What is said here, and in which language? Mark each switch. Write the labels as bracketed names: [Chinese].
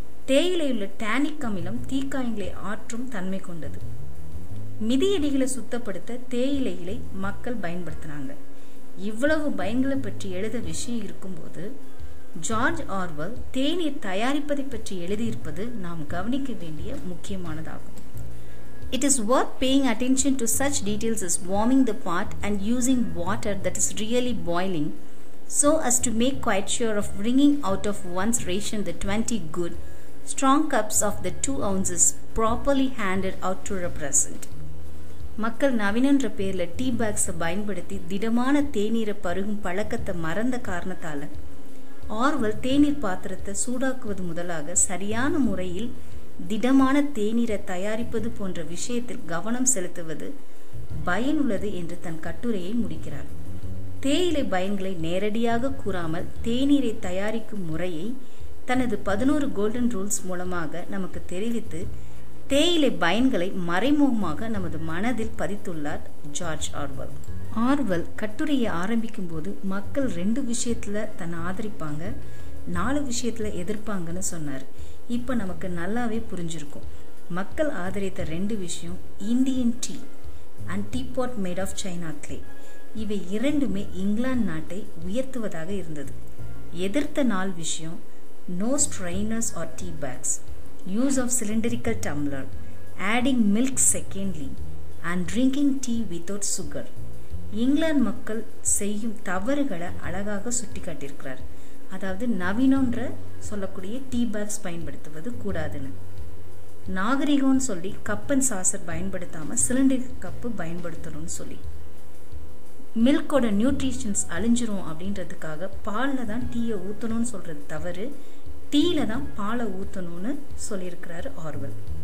[Tamil] தேயிலையுள்ள tonic அமிலம் தீக்காயங்களை ஆற்றும் தன்மை கொண்டது. மிதியடிகளை சுத்தப்படுத்த தேயிலைகளை மக்கள் பயன்படுத்தினாங்க. இவ்வளவு பயன்களை பற்றி எழுத விஷயம் இருக்கும்போது ஜார்ஜ் ஆர்வல் தேநீர் தயாரிப்பதை பற்றி எழுதியிருப்பது நாம் கவனிக்க வேண்டிய முக்கியமானதாகும். [English] It is worth paying attention to such details as warming the pot and using water that is really boiling, so as to make quite sure of bringing out of one's ration the 20 good, strong cups of the 2 ounces properly handed out to represent. [Tamil] மக்கள் நவீனன்ற பேரில் tea பேக்ஸை பயன்படுத்தி திடமான தேநீரை பருகும் பழக்கத்தை மறந்த காரணத்தால் Orwell தேநீர் பாத்திரத்தை சூடாக்குவது முதலாக சரியான முறையில் திடமான தேநீரை தயாரிப்பது போன்ற விஷயத்தில் கவனம் செலுத்துவது பயனுள்ளது என்று தன் கட்டுரையை முடிக்கிறார். தேயிலை பயன்களை நேரடியாக கூறாமல் தேநீரை தயாரிக்கும் முறையை தனது 11 கோல்டன் ரூல்ஸ் மூலமாக நமக்கு தெரிவித்து தேயிலை பயன்களை மறைமுகமாக நமது மனதில் பதித்துள்ளார் ஜார்ஜ் ஆர்வல். ஆர்வல் கட்டுரையை ஆரம்பிக்கும் போது மக்கள் 2 விஷயத்துல தன்னை ஆதரிப்பாங்க, 4 விஷயத்துல எதிர்ப்பாங்கன்னு சொன்னார். இப்ப நமக்கு நல்லாவே புரிஞ்சிருக்கும். மக்கள் ஆதரித்த 2 விஷயம் [English] Indian tea and teapot made of China clay. [Tamil] இவை இரண்டுமே இங்கிலாந்து நாட்டை உயர்த்துவதாக இருந்தது. எதிர்த்த 4 விஷயம் [English] No strainers or tea bags, use of cylindrical tumbler, adding milk secondly, and drinking tea without sugar. [Tamil] England மக்கள் செய்யும் தவறுகளை அழகாக சுட்டி காட்டியிருக்கிறார். அதாவது நவீனன்ற சொல்லக்கூடிய டீ பேக்ஸ் பயன்படுத்துவது கூடாதுன்னு, நாகரிகம்னு சொல்லி கப் அண்ட் சாசர் பயன்படுத்தாமல் சிலிண்டர் கப்பு பயன்படுத்தணும்னு சொல்லி, மில்கோட நியூட்ரிஷன்ஸ் அழிஞ்சிரும் அப்படின்றதுக்காக பாலில் தான் டீயை ஊற்றணும்னு சொல்கிறது தவறு, டீல தான் பாலை ஊற்றணும்னு சொல்லியிருக்கிறாரு ஆர்வல்.